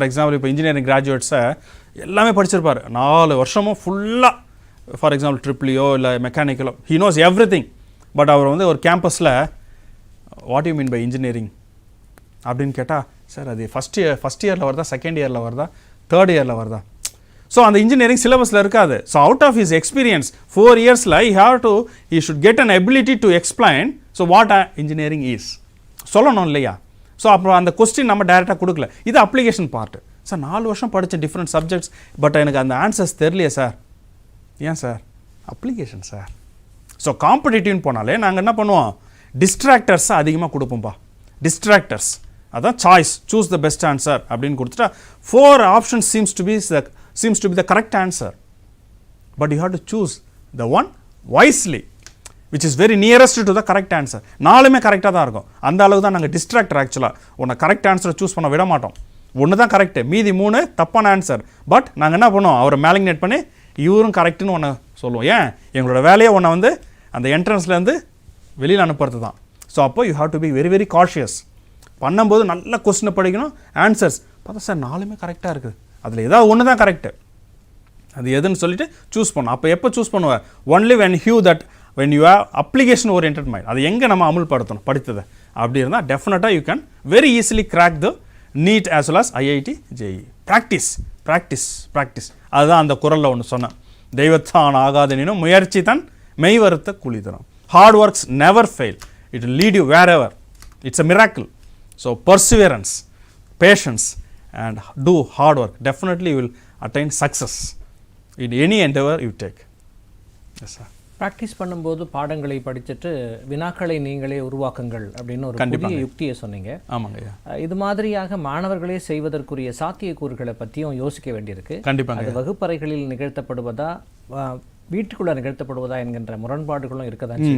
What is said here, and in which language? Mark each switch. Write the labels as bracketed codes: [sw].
[ta] For example இப்போ engineering கிராஜுவேட்ஸை எல்லாமே படிச்சிருப்பார் 4 வருஷமும் ஃபுல்லாக. ஃபார் எக்ஸாம்பிள் ட்ரிபிளியோ இல்லை மெக்கானிக்கலோ, [en] He knows everything. [ta] But அவர் வந்து ஒரு கேம்பஸில் [en] what you mean by engineering [ta] அப்படின்னு கேட்டால் சார் அது ஃபஸ்ட் இயரில் வருதா, செகண்ட் இயரில் வருதா, தேர்ட் இயரில் வருதா. ஸோ அந்த இன்ஜினியரிங் சிலபஸில் இருக்காது. [en] so out of his experience 4 இயர்ஸில் he should get an ability to explain so what engineering is [ta] சொல்லணும் இல்லையா. ஸோ அப்புறம் அந்த கொஸ்டின் நம்ம டைரெக்டாக கொடுக்கல. இது அப்ளிகேஷன் பார்ட்டு. சார் 4 வருஷம் படித்த டிஃப்ரெண்ட் சப்ஜெக்ட்ஸ், பட் எனக்கு அந்த ஆன்சர்ஸ் தெரியலையே சார். ஏன் சார்? Application sir. ஸோ காம்படிட்டிவ்னு போனாலே நாங்கள் என்ன பண்ணுவோம், டிஸ்ட்ராக்டர்ஸை அதிகமாக கொடுப்போம்ப்பா. [en] distractors அதான் choice, choose the best answer [ta] அப்படின்னு கொடுத்துட்டா [en] 4 options seems to be the correct answer, but you have to choose the one wisely which is very nearest to the correct answer. [ta] 4மே கரெக்டாக தான் இருக்கும். அந்த அளவுக்கு தான் நாங்கள் டிஸ்ட்ராக்டர். ஆக்சுவலாக உன்னை கரெக்ட் ஆன்சரை சூஸ் பண்ண விட மாட்டோம். ஒன்று தான் கரெக்டு, மீதி 3 தப்பான ஆன்சர். பட் நாங்கள் என்ன பண்ணுவோம், அவரை மேலிக்னேட் பண்ணி இவரும் கரெக்டுன்னு ஒன்று சொல்லுவோம். ஏன், எங்களோட வேலையை ஒன்றை வந்து அந்த என்ட்ரன்ஸ்லேருந்து வெளியில் அனுப்புறது தான். [en] So அப்போ you have to be very very cautious. [ta] பண்ணும்போது நல்ல கொஸ்டினை படிக்கணும். ஆன்சர்ஸ் பார்த்தா சார் 4மே கரெக்டாக இருக்குது, அதில் ஏதாவது ஒன்று தான் கரெக்டு, அது எதுன்னு சொல்லிட்டு சூஸ் பண்ணணும். அப்போ எப்போ சூஸ் பண்ணுவேன், [en] Only when you have application oriented mind. [ta] அது எங்கே நம்ம அமுல்படுத்தணும் படித்ததை அப்படி இருந்தால் [en] டெஃபினட்டாக you can very easily crack the NEET as well as IIT JEE. [ta] Practice அதுதான் அந்த குரலில் ஒன்று சொன்னேன். தெய்வத்தான் ஆகாதெனினும் முயற்சி தன் மெய் வருத்த கூலி தரும். [en] Hard works never fail, it will lead you wherever. It's a miracle. So perseverance, patience and do hard work. Definitely you will attain success in any endeavor you take. Yes sir. [ta] Practice பண்ணும்போது பாடங்களை படிச்சுட்டு வினாக்களை நீங்களே உருவாக்குங்கள் அப்படின்னு ஒரு புதிய யுக்தியை சொன்னீங்க. ஆமாங்க. இது மாதிரியாக மாணவர்களே செய்வதற்குரிய சாத்தியக்கூறுகளை பற்றியும் யோசிக்க வேண்டியிருக்கு. கண்டிப்பாக. அது வகுப்பறைகளில் நிகழ்த்தப்படுவதா வீட்டுக்குள்ள நிகழ்த்தப்படுவதா என்கின்ற முரண்பாடுகளும் இருக்கதான்.